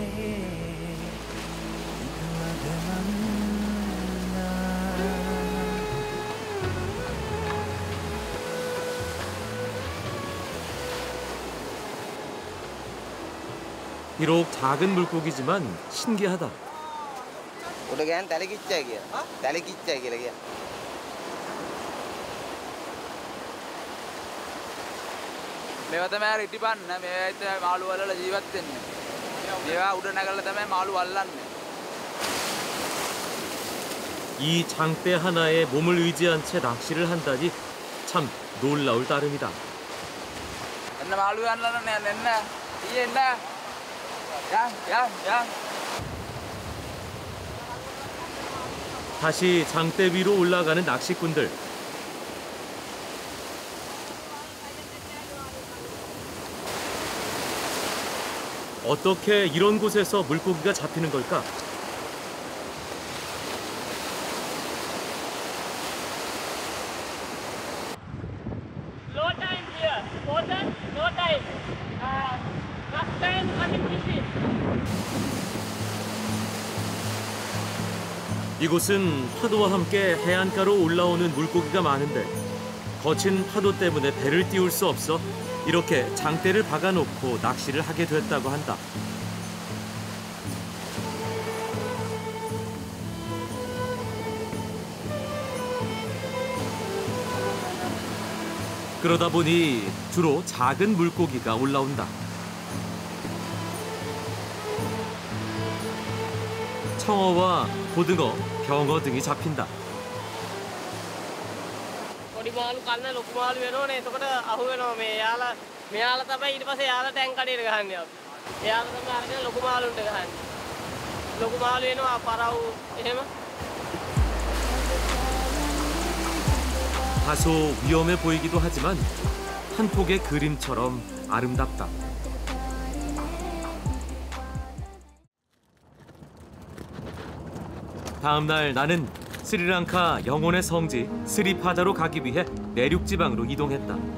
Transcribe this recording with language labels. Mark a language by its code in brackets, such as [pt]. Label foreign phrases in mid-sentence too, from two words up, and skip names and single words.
[ko] 비록 작은 물고기지만 신기하다. 우리 그냥 달리기짜기야. 달리기짜기야. [si] මේවා තමයි රිටිපන්න මේවා තමයි මාළු වලලා ජීවත් වෙන්නේ. මේවා උඩ නැගලා තමයි මාළු අල්ලන්නේ. [ko] 이 장대 하나에 몸을 의지한 채 낚시를 한다니 참 놀라울 따름이다. [si] එන්න මාළු අල්ලන්න එන්න. ඊයේ එන්න. [ko] 야. 다시 장대 위로 올라가는 낚시꾼들. 어떻게 이런 곳에서 물고기가 잡히는 걸까? [en] No time here. Important, no time. Last time coming fishing. [ko] 이곳은 파도와 함께 해안가로 올라오는 물고기가 많은데 거친 파도 때문에 배를 띄울 수 없어 이렇게 장대를 박아놓고 낚시를 하게 됐다고 한다. 그러다 보니 주로 작은 물고기가 올라온다. 청어와 고등어, 병어 등이 잡힌다. [si] පොඩි මාළු කන්න ලොකු මාළු වෙනෝනේ. එතකොට අහු වෙනවා මේ මෙයාලා තමයි ඊට පස්සේ යාලා ටැංක් කඩේට ගහන්නේ අපි. එයාලා තමයි අරගෙන ලොකු මාළුන්ට ගහන්නේ. ලොකු මාළු වෙනවා පරව් එහෙම. [ko] 다소 위험해 보이기도 하지만 한 폭의 그림처럼 아름답다. 다음 날 나는 스리랑카 영혼의 성지 스리파다로 가기 위해 내륙 지방으로 이동했다.